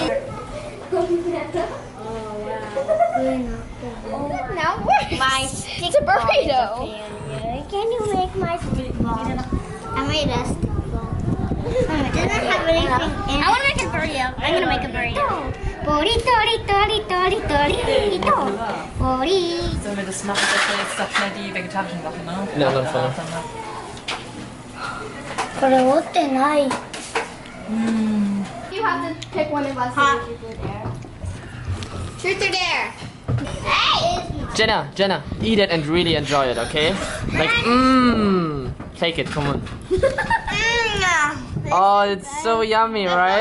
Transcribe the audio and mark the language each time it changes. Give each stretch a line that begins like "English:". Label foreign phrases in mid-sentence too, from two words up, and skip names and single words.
English: Now what? My It's a burrito. Can you make my stick ball? I made a stick ball. It doesn't have anything in it. I want to make a burrito. I'm going to make a burrito. Burrito.
German: Sollen wir das machen, dass wir jetzt doch schnell die vegetarischen machen, ne? In der anderen Fall.
Japanese: これ折ってない。
English: You have to pick one of us. Truth or dare? Hey! Jenna, eat it and really enjoy it, okay? Like, take it, come on. Oh, it's so yummy, right?